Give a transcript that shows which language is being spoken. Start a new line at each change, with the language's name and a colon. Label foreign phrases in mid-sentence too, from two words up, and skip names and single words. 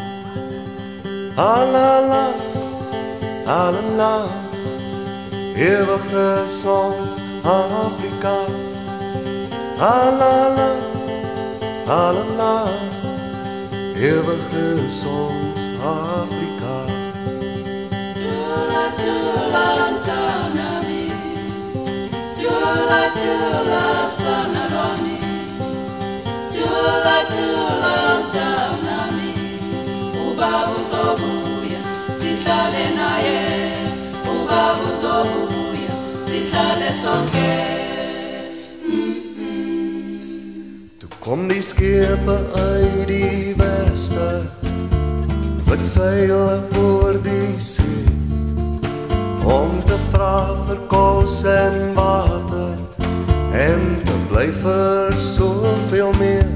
Zulu: Alala, alala,
Afrikaans: ewig is ons Afrika.
Zulu: Alala, alala,
Afrikaans: ewig is ons Afrika.
Zulu: Tula, tula, mtanami, tula, tula, sanarami, tula, tula, mtanami, ubaba uzobuya, sihlale naye, ubaba uzobuya, sihlale sonke.
Afrikaans: Kom die skepe uit die weste, wat seil oor die see, om te vra vir kos en water, en te bly vir soveel meer.